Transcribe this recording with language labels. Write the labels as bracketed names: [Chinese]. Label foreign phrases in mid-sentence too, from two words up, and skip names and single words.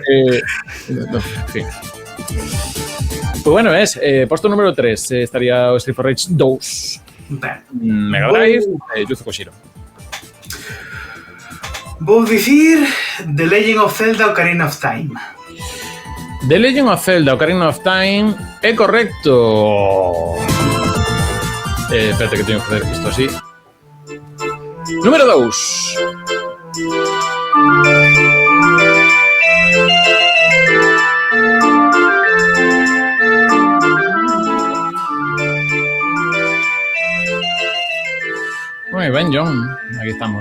[Galician] Sí. [Spanish] Pues bueno, [Galician] posto número 3 estaría o Street for Rage 2. Mega Drive, Yuzo Koshiro. Vou dicir The Legend of Zelda Ocarina of Time. The Legend of Zelda Ocarina of Time é correcto. Espérate que teño que facer isto así. Número 2. Moi ben, John. Aquí estamos.